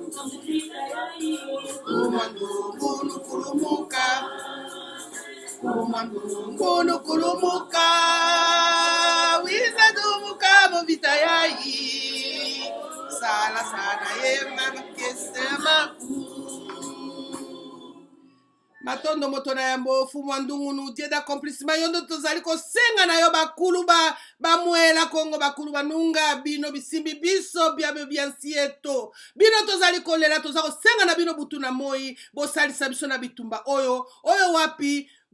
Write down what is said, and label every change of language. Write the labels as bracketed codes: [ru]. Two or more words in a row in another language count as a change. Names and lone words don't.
[kg] kulumuka wiza dumuka muvita yai sala ye makesa maku matondo moto [ln] na yambo fumwa ndungunu [fr] Dieu d'accomplissement [ln] yondo tozali kosenga na yo bakulu bamwela Kongo bakulu banunga bino bisimbi biso biansieto bino tozali kolela tozali kosenga na bino butu na moi bosalisa biso na bitumba oyo wapi